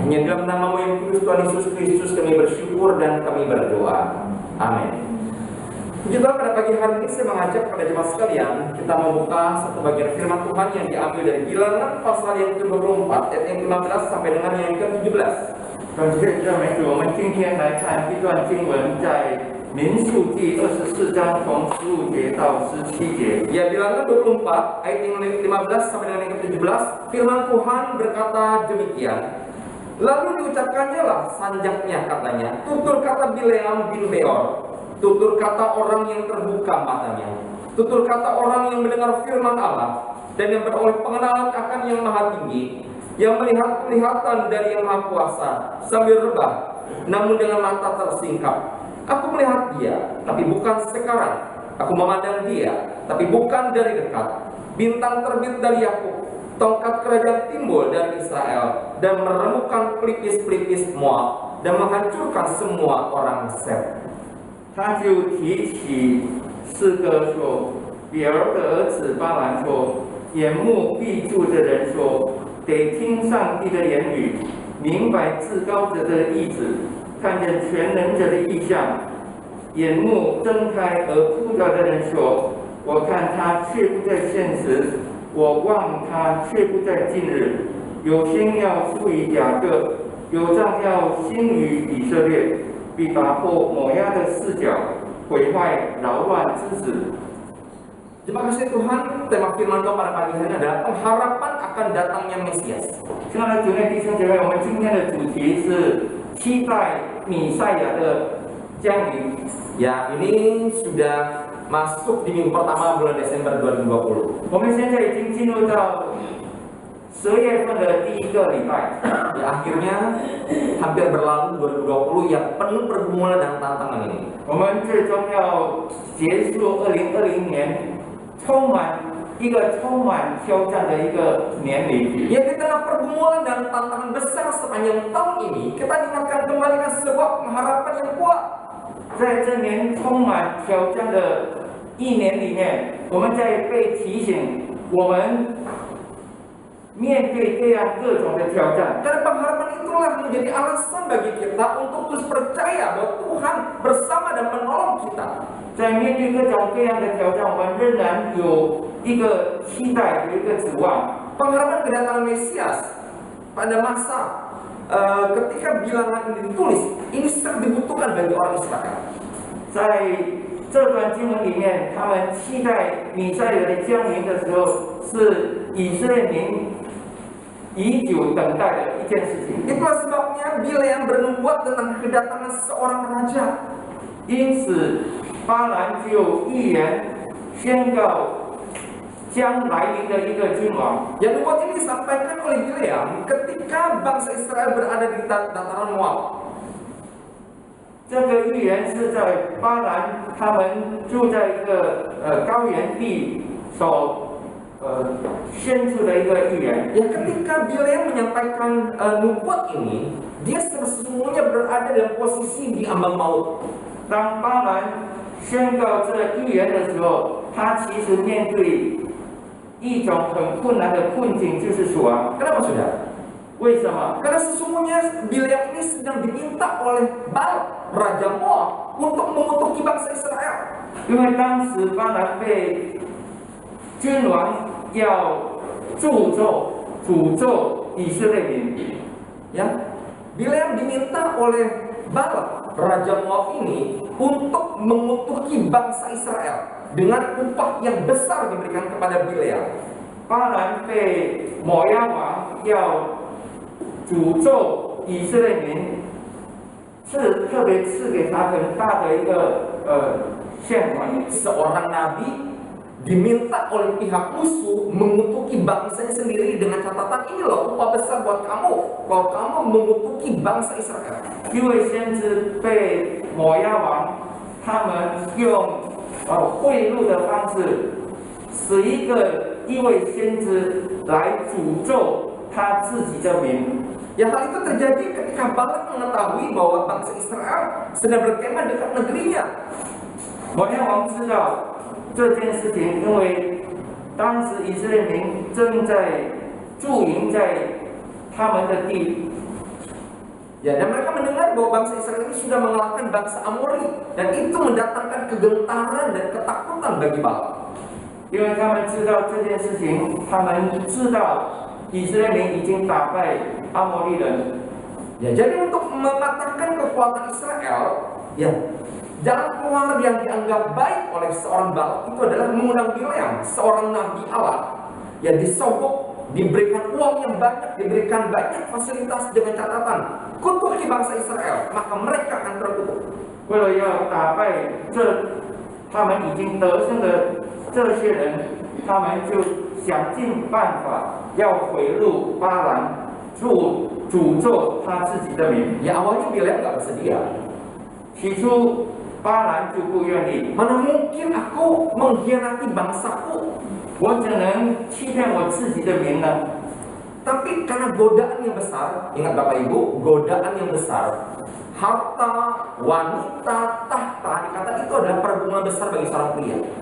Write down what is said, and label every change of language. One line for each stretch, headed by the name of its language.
Indonesian: Hanya dalam nama-Mu yang kudus Tuhan Yesus Kristus kami bersyukur dan kami berdoa. Amin. Juga pada pagi hari ini saya mengajak pada jemaat sekalian, kita membuka satu bagian firman Tuhan yang diambil dari Bilangan pasal yang ke-24 ayat yang ke-15 sampai dengan yang ke-17.
Chinese: 感谢赞美主，我们今天来看一段经文，在民数记24章从15节到17节。
Indonesian: Ya, Bilangan 24 ayat yang 15 sampai dengan yang ke-17, firman Tuhan berkata demikian. Lalu diucapkannya lah sanjaknya katanya, tutur kata Bileam bin Beor, tutur kata orang yang terbuka matanya, tutur kata orang yang mendengar firman Allah dan yang beroleh pengenalan akan yang maha tinggi, yang melihat kelihatan dari yang maha kuasa sambil rebah, namun dengan mata tersingkap. Aku melihat dia, tapi bukan sekarang. Aku memandang dia, tapi bukan dari dekat. Bintang terbit dari Yakub, tongkat kerajaan timbul dari Israel, dan meremukkan pelipis-pelipis Moab, dan menghancurkan semua orang Set.
Chinese: 他就提起诗歌说：“比尔的儿子巴兰说，眼目闭住的人说，得听上帝的言语，明白至高者的意志，看见全能者的意象。眼目睁开而扑倒的人说，我看他却不在现实，我望他却不在近日。有心要出于雅各，有杖要兴于以色列。” 必打破摩押的四角，毁坏扰乱之子。
Indonesian: Terima kasih Tuhan, tema firman Tuhan pada pagi hari ini adalah pengharapan akan datangnya Mesias.
Chinese: 亲爱的主内弟兄姐妹，我们今天的主题是期待弥赛亚的降临。
Indonesian: Ya, ini sudah masuk di minggu pertama bulan Desember 2020.
Chinese: 我们现在已经进入到10月份的第一个礼拜，
Indonesian: Ya, akhirnya hampir berlalu 2020 yang penuh pergumulan dan tantangan ini.
Chinese: 我们最终要结束2020年，充满挑战的一个年里。
Indonesian: Ya, di tengah pergumulan dan tantangan besar sepanjang tahun ini, kita diingatkan kembali dengan sebuah pengharapan yang kuat.
Chinese: 在这年充满挑战的一年里面，我们在被提醒，我们面对这样各种的挑战。
Indonesian: Dan pengharapan itulah menjadi alasan bagi kita untuk terus percaya bahwa Tuhan bersama dan menolong kita.
Chinese: 在面对各种各样的挑战，我们仍然有一个期待，有一个指望。
Indonesian: Pengharapan kedatangan Mesias pada masa ketika bilangan ini ditulis, ini sangat dibutuhkan bagi orang Israel.
Chinese: 在这段经文里面，他们期待弥赛亚的降临的时候，是以色列民已久等待的一件事情。
Indonesian: Itulah sebabnya Bileam bernubuat tentang kedatangan seorang raja.
Chinese: 因此，巴兰就预言宣告将来临的一个君王。
Indonesian: Yang nubuat ini disampaikan oleh Bileam ketika bangsa Israel berada di dataran Moab.
Chinese: 这个预言是在巴兰他们住在一个高原地所宣出的一个预言。
Indonesian: Ya, ketika Bileam menyampaikan nubuat ini, dia sesungguhnya berada dalam posisi di ambang maut.
Chinese: 当巴兰宣告这预言的时候，他其实面对一种很困难的困境，就是死亡。
Indonesian: Kenapa sudah?
Chinese: 为什么？
Indonesian: Karena sesungguhnya Bileam ini sedang diminta oleh Balak, Raja Moab, untuk mengutuki bangsa Israel.
Chinese: 因为当时巴兰被君王要诅咒以色列民。
Indonesian: Ya, Bileam diminta oleh Balak, Raja Moab ini untuk mengutuki bangsa Israel dengan upah yang besar diberikan kepada Bileam.
Chinese: 巴兰被摩押王要诅咒以色列民，特别赐给他很大的一个献款。
Indonesian: Seorang nabi diminta oleh pihak musuh mengutuki bangsanya sendiri dengan catatan ini loh upah besar buat kamu kalau kamu mengutuki bangsa Israel.
Chinese: 因为先知被摩押王他们用贿赂的方式，使一位先知来诅咒他自己的民。
Indonesian: Ya, hal itu terjadi ketika Balak mengetahui bahwa bangsa Israel sedang berkemah dekat negerinya.
Chinese: 摩押王知道这件事情，因为当时以色列民正在驻营在他们的地。
Indonesian: Ya, dan mereka mendengar bahwa bangsa Israel ini sudah mengalahkan bangsa Amori, dan itu mendatangkan kegentaran dan ketakutan bagi Balak.
Chinese: 因为他们知道这件事情，他们知道以色列民已经打败阿摩利人。
Indonesian: Ya, jadi untuk mematahkan kekuatan Israel, ya, jalan keluar yang dianggap baik oleh seorang Balak itu adalah mengundang Bileam, seorang nabi Allah, yang disogok, diberikan uang yang banyak, diberikan banyak fasilitas dengan catatan kutuki bangsa Israel, maka mereka akan terkutuk.
Chinese: 为了要打败他们已经得胜的这些人，他们就想尽办法要回入巴兰，诅咒他自己的民。
Indonesian: Ya, awalnya Bileam nggak bersedia.
Chinese: 起初巴兰就不愿意，
Indonesian: Mana mungkin aku mengkhianati bangsaku?
Chinese: 我怎能欺骗我自己的民呢？
Indonesian: Tapi karena godaan yang besar, ingat Bapak Ibu, godaan yang besar, harta, wanita, tahta, dikatakan itu adalah pergumulan besar bagi seorang pria.